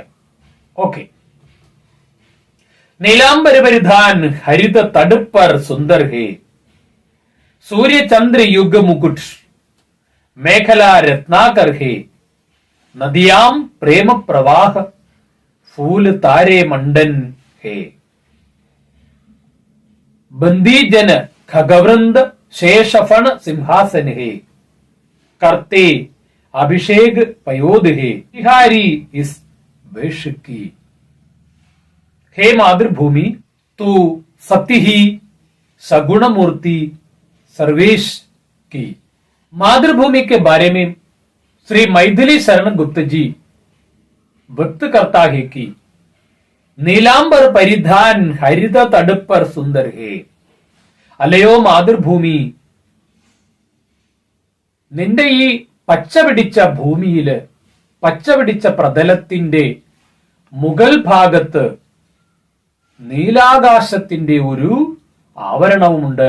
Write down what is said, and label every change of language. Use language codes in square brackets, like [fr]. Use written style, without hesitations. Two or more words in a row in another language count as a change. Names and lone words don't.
[hi] ഓക്കെ. नीलांबर परिधान हरित तटपर सुंदर है, सूर्यचंद्र युग मुकुट मेखल रत्नाकर है, नदियाँ प्रेम प्रवाह फूल तारे मंडन है, बंदीजन खगवृंद शेषफण सिंहासन है, करते अभिषेक पयोद है, बिहारी इस वेश की, हे मातृभूमि तू सत्य ही सगुण मूर्ति सर्वेश की. मातृभूमि के बारे में श्री मैथिली शरण गुप्त जी व्यक्त करता है कि नीलांबर परिधान हरित तड़ पर सुंदर है. [ml] അല്ലയോ മാതൃഭൂമി, നിന്റെ ഈ പച്ചപിടിച്ച ഭൂമിയില്, പച്ചപിടിച്ച പ്രതലത്തിന്റെ മുകൾ ഭാഗത്ത് നീലാകാശത്തിന്റെ ഒരു ആവരണവുമുണ്ട്.